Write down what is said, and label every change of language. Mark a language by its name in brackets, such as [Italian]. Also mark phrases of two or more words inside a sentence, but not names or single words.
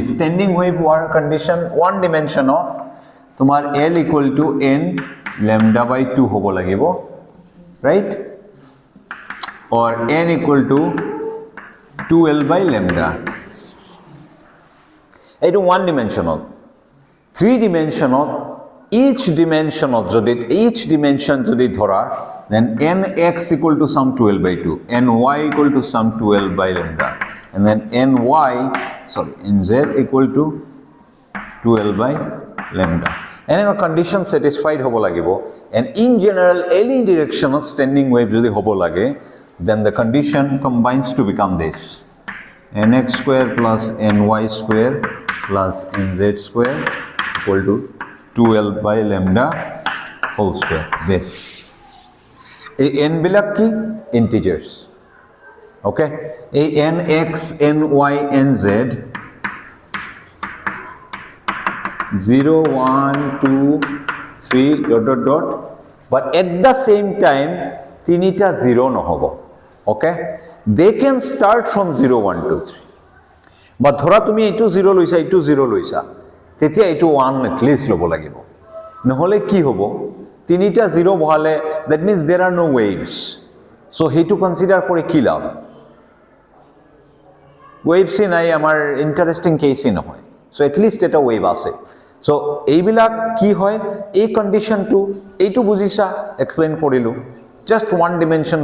[English] standing wave [Assamese] হোৱাৰ [English] condition one dimension [Assamese] তোমাৰ [English] L equal to n lambda by 2 [Assamese] হ'ব লাগিব, ৰাইট? [English] or n equal to 2L by lambda. [Assamese] এইটো [English] one dimension. 3 dimension each dimension [Assamese] যদি ধৰা, [English] then nx equal to some 2L by 2, ny equal to some 2L by lambda, and then nz equal to 2L by lambda. [Assamese] এনেকুৱা [English] condition satisfied [Assamese] হ'ব লাগিব. [English] and in general any direction of standing wave [Assamese] যদি হ'ব লাগে, [English] then the condition combines to become this: nx square plus ny square plus nz square equal to 2L by lambda whole square. [Assamese] This এই n বিলাক কি? ইন্টিজার্স. [English] ওকে, এই nx ny nz 0 1 2 3 dot dot dot, but at the same time [Assamese] তিনিটা 0 নহব. [English] ওকে, they can start from 0 1 2 3, [Assamese] বা ধৰা তুমি এইটো 0 লৈছা, এইটো 0 লৈছা, তেতিয়া এইটো 1 [English] at least [Assamese] ল'ব লাগিব, নহ'লে কি হ'ব তিনিটা জিৰ' বহালে [English] that means there are no waves so' [Assamese] সেইটো কনচিডাৰ কৰি কি লাভ ৱেভছে নাই আমাৰ [English] interesting case [Assamese] নহয় চ' এটলিষ্ট এটা ৱেভ আছে চ' এইবিলাক কি হয় এই কণ্ডিশ্যনটো এইটো বুজিছা এক্সপ্লেইন কৰিলোঁ [English] just one dimension